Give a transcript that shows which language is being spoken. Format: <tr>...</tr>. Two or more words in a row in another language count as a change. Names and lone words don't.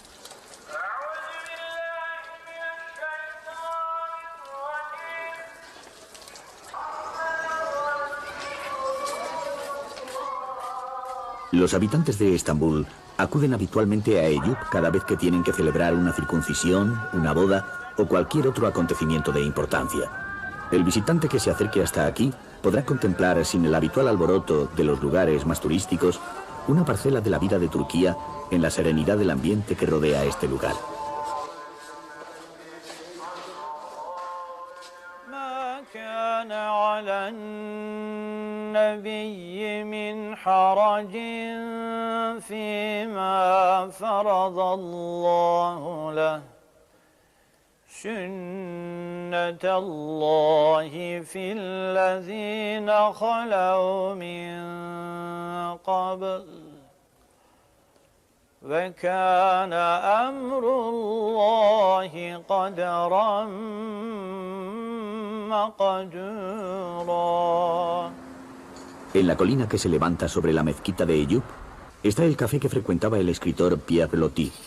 <es>Los habitantes de Estambul acuden habitualmente a Eyüp cada vez que tienen que celebrar una circuncisión, una boda o cualquier otro acontecimiento de importancia. El visitante que se acerque hasta aquí podrá contemplar, sin el habitual alboroto de los lugares más turísticos, una parcela de la vida de Turquía en la serenidad del ambiente que rodea este lugar.</es> <ar>النبي من حرج فيما فرض الله له سنة الله في الذين خلوا من قبل وكان أمر الله قدرا مقدورا.</ar> <es>En la colina que se levanta sobre la mezquita de Eyüp está el café que frecuentaba el escritor Pierre Loti.</es>